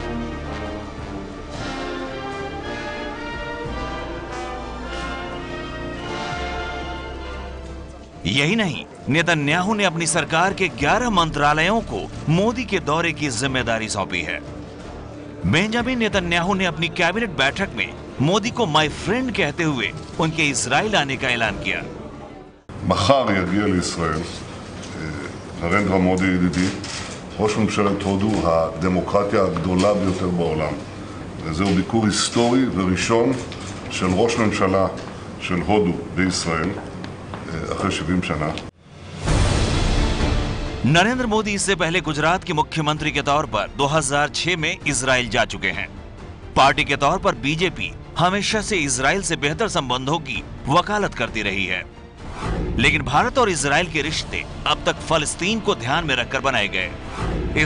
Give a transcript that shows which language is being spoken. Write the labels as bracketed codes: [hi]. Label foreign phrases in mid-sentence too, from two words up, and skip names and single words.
[hi] यही नहीं, नेतन्याहू ने अपनी सरकार के 11 मंत्रालयों को मोदी के दौरे की जिम्मेदारी सौंपी है। बेंजामिन नेतन्याहू ने अपनी कैबिनेट बैठक में मोदी को [en] my friend [hi] कहते हुए उनके इजराइल आने का ऐलान किया। [he] מחר יגיע לישראל נרנדרה מודי ידידי, ראש ממשלת הודו, הדמוקרטיה הגדולה ביותר בעולם. זהו ביקור היסטורי וראשון של ראש ממשלה של הודו בישראל אחרי 70 שנה. [hi] नरेंद्र मोदी इससे पहले गुजरात के मुख्यमंत्री के तौर पर 2006 में इजराइल जा चुके हैं। पार्टी के तौर पर बीजेपी हमेशा से इजराइल से बेहतर संबंधों की वकालत करती रही है, लेकिन भारत और इजराइल के रिश्ते अब तक फलस्तीन को ध्यान में रखकर बनाए गए।